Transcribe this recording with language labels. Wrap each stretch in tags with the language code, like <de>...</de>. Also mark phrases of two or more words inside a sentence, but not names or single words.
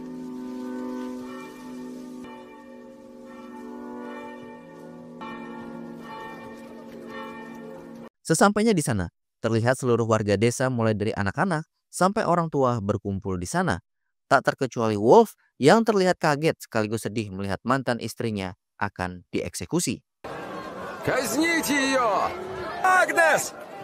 <id>Sesampainya di sana, terlihat seluruh warga desa mulai dari anak-anak sampai orang tua berkumpul di sana. Tak terkecuali Wolf yang terlihat kaget sekaligus sedih melihat mantan istrinya akan dieksekusi.</id> <ru>Казните ее! Агнес!</ru>